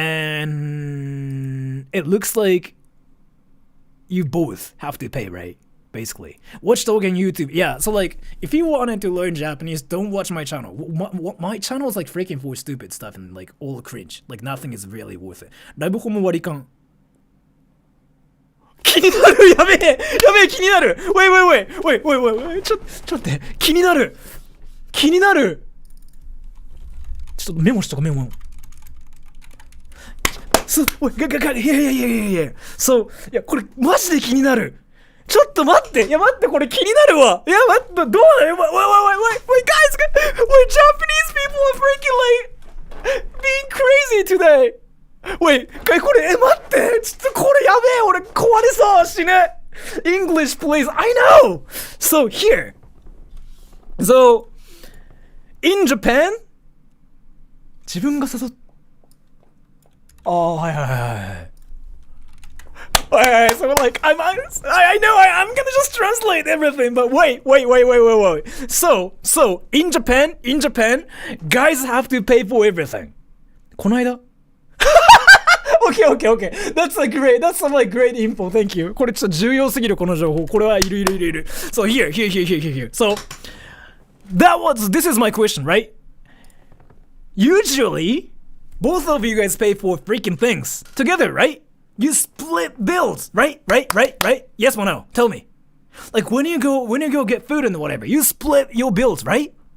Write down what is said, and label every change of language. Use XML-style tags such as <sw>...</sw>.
<en>And it looks like you both have to pay, right? Basically. Watch Dog and YouTube. Yeah, so like, if you wanted to learn Japanese, don't watch my channel. My channel is like freaking for stupid stuff and like all cringe. Like nothing is really worth it.</en> <ja>ライブホーム割り勘。気になるやべえ気になる</ja> <en>Wait</en> <ja>ちょっと待って気になるちょっとメモしとこメモ</ja> <en>Yeah.</en> <ja>So, いや、これマジで気になる。ちょっと待って。いや、待って、これ気になるわ。いや、待って、どうだよ。</ja> <en>Wait, guys, Japanese people are freaking like being crazy today. Wait,</en> <ja>これ、待って。ちょっとこれやべえ。俺壊れそう。死ぬ。</ja> <en>English, please. I know. So, here. So, in Japan,</en> <ja>自分が誘っ</ja> <en>Oh, hi. So like, I know I'm gonna just translate everything, but wait. So in Japan, guys have to pay for everything.</en> <ja>この間?Okay.</ja> <en>That's some like great info. Thank you.</en> <ja>これちょっと重要すぎるこの情報。これはいる。</ja> <en>So here. So this is my question, right? Usually, both of you guys pay for freaking things together, right? You split bills, right? Yes or no? Tell me. Like when you go get food and whatever, you split your bills, right?</en>